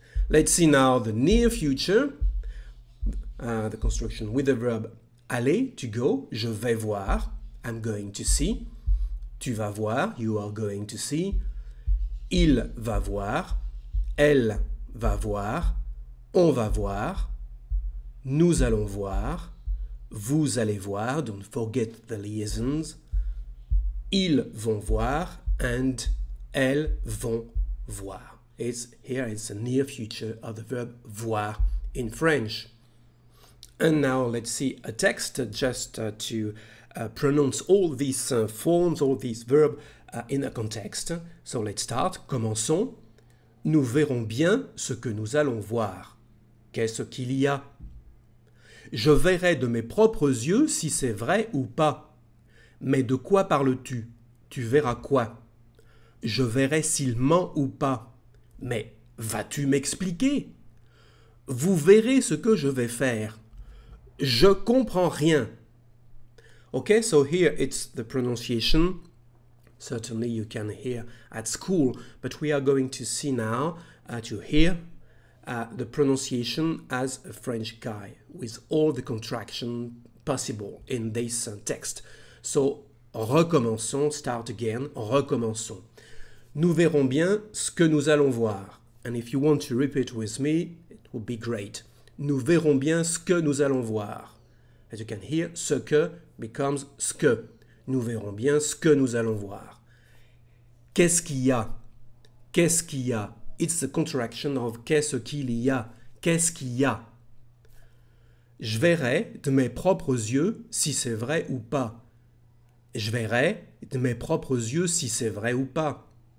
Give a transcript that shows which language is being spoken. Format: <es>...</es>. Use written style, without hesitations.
<en>Let's see now the near future, the construction with the verb aller, to go,</en> <fr>je vais voir,</fr> <en>I'm going to see,</en> <fr>tu vas voir,</fr> <en>you are going to see,</en> <fr>il va voir, elle va voir, on va voir, nous allons voir, vous allez voir,</fr> <en>don't forget the liaisons,</en> <fr>ils vont voir,</fr> <en>and</en> <fr>elles vont voir.</fr> <en>Here it's a near future of the verb voir in French. And now let's see a text just to pronounce all these forms, all these verbs in a context. So let's start.</en> <fr>Commençons. Nous verrons bien ce que nous allons voir. Qu'est-ce qu'il y a? Je verrai de mes propres yeux si c'est vrai ou pas. Mais de quoi parles-tu? Tu verras quoi? Je verrai s'il ment ou pas. Mais vas-tu m'expliquer? Vous verrez ce que je vais faire. Je comprends rien.</fr> <en>Okay, so here it's the pronunciation. Certainly you can hear at school, but we are going to see now, to hear the pronunciation as a French guy, with all the contraction possible in this text. So,</en> <fr>recommençons,</fr> <en>start again, recommençons.</en> <fr>Nous verrons bien ce que nous allons voir.</fr> <en>And if you want to repeat with me, it would be great.</en> <fr>Nous verrons bien ce que nous allons voir.</fr> <en>As you can hear, ce que becomes ce que.</en> <fr>Nous verrons bien ce que nous allons voir. Qu'est-ce qu'il y a? Qu'est-ce qu'il y a?</fr> <en>It's the contraction of</en> <fr>qu'est-ce qu'il y a? Qu'est-ce qu'il y a? Je verrai de mes propres yeux si c'est vrai ou pas. Je verrai de mes propres yeux si c'est vrai ou pas.</fr>